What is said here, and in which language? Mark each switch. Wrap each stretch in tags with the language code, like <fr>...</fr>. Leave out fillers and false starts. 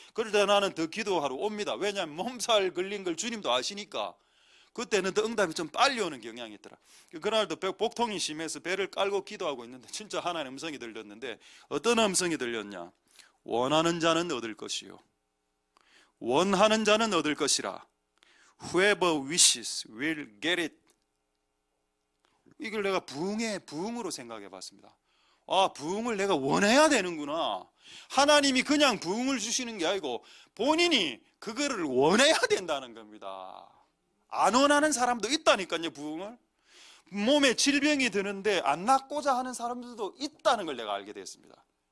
<ko>그럴 때 나는 더 기도하러 옵니다. 왜냐하면 몸살 걸린 걸 주님도 아시니까. 그때는 더 응답이 좀 빨리 오는 경향이 있더라. 그날도 복통이 심해서 배를 깔고 기도하고 있는데 진짜 하나님 음성이 들렸는데, 어떤 음성이 들렸냐? 원하는 자는 얻을 것이요 원하는 자는 얻을 것이라.</ko> <en>Whoever wishes will get it.</en> <ko>이걸 내가 부흥으로 생각해 봤습니다. 부흥을 내가 원해야 되는구나. 하나님이 그냥 부흥을 주시는 게 아니고 본인이 그거를 원해야 된다는 겁니다. 안 원하는 사람도 있다니까요. 부흥을. 몸에 질병이 드는데 안 낫고자 하는 사람들도 있다는 걸 내가 알게 됐습니다.</ko>